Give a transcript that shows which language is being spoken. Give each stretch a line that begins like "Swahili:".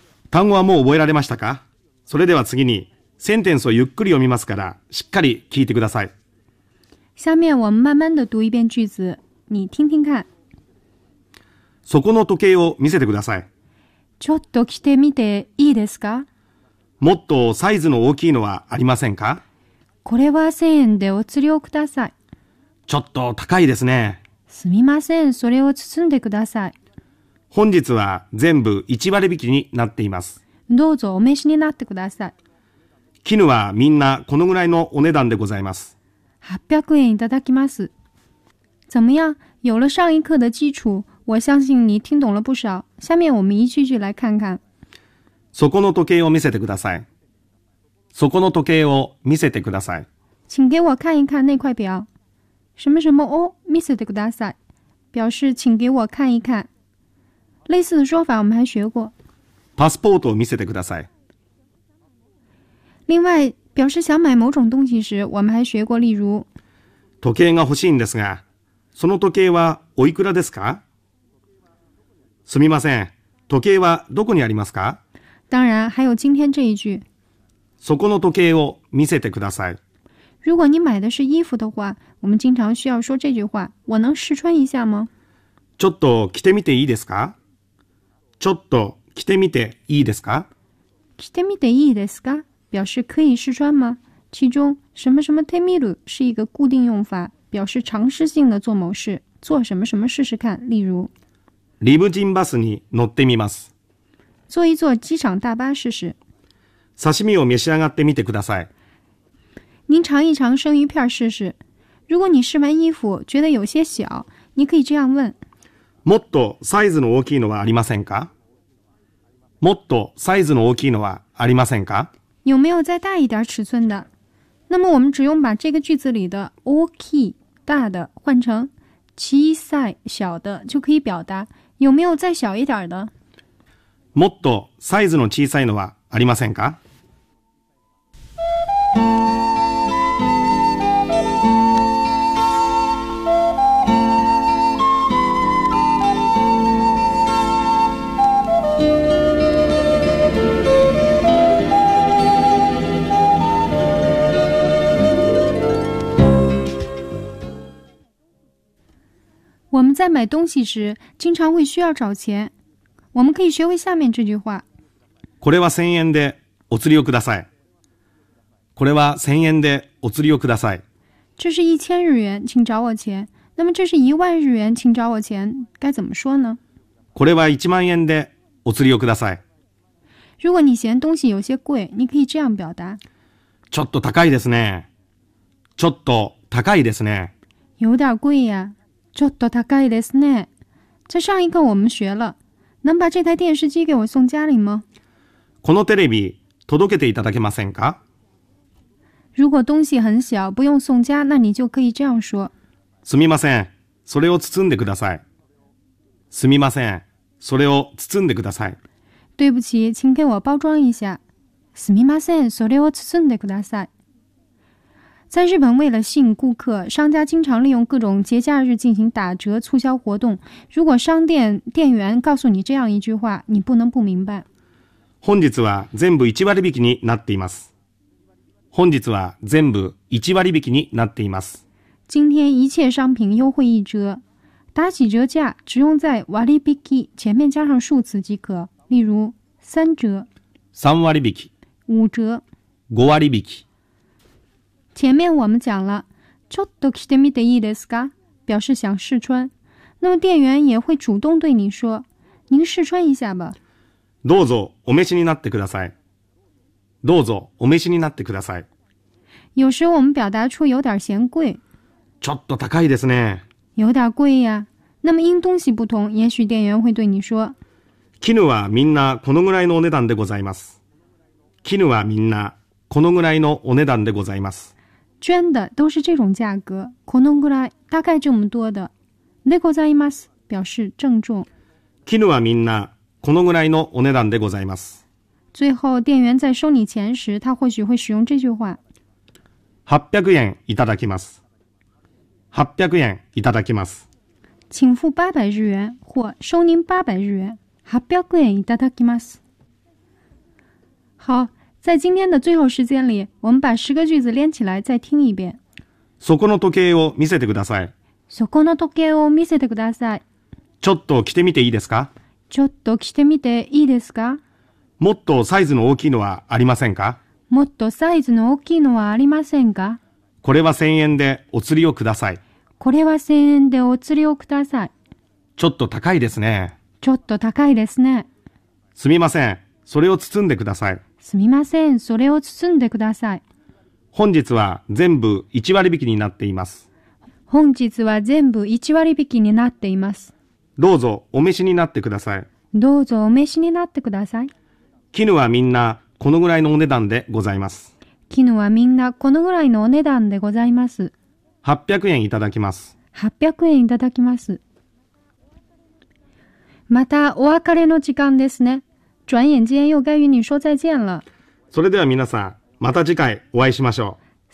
Japanese: 単語はもう覚えられましたか？それでは次にセンテンスをゆっくり読みますからしっかり聞いてください。
Chinese: 下面我们慢慢的读一遍句子，你听听看。
Japanese: そこの時計を見せてください。ちょっと着てみていいですか？もっとサイズの大きいのはありませんか？これは1000円でお釣りをください。ちょっと高いですね。すみません、それを包んでください。本日は全部1割引きになっています。どうぞお召しになってください。絹はみんなこのぐらいのお値段でございます。 800円いただきます。
Chinese: 怎么样？有了上一课的基础，我相信你听懂了不少。下面我们一句句来看看。
Japanese: そこの時計を見せてください。そこの時計を見せてください。
Chinese: 请给我看一看那块表。什么什么
Japanese: を見せてください。
Chinese: 表示请给我看一看。类似的说法我们还学过。
Japanese: パスポートを見せてください。
Chinese: 另外，表示想买某种东西时，我们还学过，例如。
Japanese: 時計が欲しいんですが、その時計はおいくらですか？すみません、時計はどこにありますか？
Chinese: 当然，还有今天这一句。
Japanese: そこの時計を見せてください。
Chinese: 如果你买的是衣服的话，我们经常需要说这句话，我能试穿一下吗？
Japanese: ちょっと着てみていいですか？ちょっと着てみていいですか？着てみていいですか？
Chinese: 表示可以试穿吗？其中什么什么てみる是一个固定用法，表示尝试性的做某事，做什么什么试试看。例如，
Japanese: リムジンバスに乗ってみます。
Chinese: 坐一坐机场大巴试试。
Japanese: 刺身を召し上がってみてください。
Chinese: 您尝一尝生鱼片试试。如果你试完衣服觉得有些小，你可以这样问。
Japanese: もっとサイズの大きいのはありませんか？もっとサイズの大きいのはありませんか？
Chinese: 有没有再大一点尺寸的？那么我们只用把这个句子里的大きい大的换成小さい小的，就可以表达有没有再小一点的。
Japanese: もっとサイズの小さいのはありませんか？
Chinese: 我们在买东西时经常会需要找钱，我们可以学会下面这句话。
Japanese: これは1000円でお釣りをください。これは1000円でお釣りをください。
Chinese: 这是1000日元请找我钱。那么这是1万日元请找我钱该怎么说呢？
Japanese: これは1万円でお釣りをください。
Chinese: 如果你嫌东西有些贵，你可以这样表达。
Japanese: ちょっと高いですね。ちょっと高いですね。
Chinese: 有点贵呀。
Japanese: ちょっと高いですね。
Chinese: 在上一课我们学了，能把这台电视机给我送家里吗？
Japanese: このテレビ届けていただけませんか？
Chinese: 如果东西很小，不用送家，那你就可以这样说。
Japanese: すみません、それを包んでください。すみません、それを包んでください。
Chinese: 对不起，请给我包装一下。
Japanese: すみません、それを包んでください。
Chinese: 在日本为了吸引顾客，商家经常利用各种节假日进行打折促销活动。如果商店店员告诉你这样一句话，你不能不明白。
Japanese: 本日は全部1割引きになっています。本日は全部1割引きになっています。
Chinese: 今天一切商品优惠一折。打起折价只用在割引き前面加上数词即可。例如三折。
Japanese: 三割引き。
Chinese: 五折。
Japanese: 五割引き。
Chinese: 前面我们讲了
Japanese: ちょっと着てみていいですか，
Chinese: 表示想试穿。那么店员也会主动对你说您试穿一下吧。
Japanese: どうぞお召しになってください。どうぞお召しになってください。
Chinese: 有时候我们表达出有点嫌贵。
Japanese: ちょっと高いですね。
Chinese: 有点贵呀。那么因东西不同，也许店员会对你说
Japanese: 絹はみんなこのぐらいのお値段でございます。絹はみんなこのぐらいのお値段でございます。
Chinese: 捐的都是这种价格。
Japanese: このぐらい
Chinese: 大概这么多的。でございます表示郑重。
Japanese: 絹はみんなこのぐらいのお値段でございます。
Chinese: 最后店员在收你钱时他或许会使用这句话。
Japanese: 800円いただきます。800円いただきます。
Chinese: 请付800日元或收您800日元。
Japanese: 800円いただきます。
Chinese: 好。在今天的最后时间里，我们把十个句子连起来再听一遍。
Japanese: そこの時計を見せてください。そこの時計を見せてください。ちょっと着てみていいですか？ちょっと着てみていいですか？もっとサイズの大きいのはありませんか？もっとサイズの大きいのはありませんか？これは1000円でお釣りをください。これは1000円でお釣りをください。ちょっと高いですね。ちょっと高いですね。すみません、それを包んでください。すみません、それを包んでください。本日は全部1割引きになっています。本日は全部1割引きになっています。どうぞお召しになってください。どうぞお召しになってください。絹はみんなこのぐらいのお値段でございます。絹はみんなこのぐらいのお値段でございます。 800円いただきます。 800円いただきます。またお別れの時間ですね。
Chinese: 转眼间又该与你说再见了。
Japanese: それでは皆さん、また次回お会いしましょう。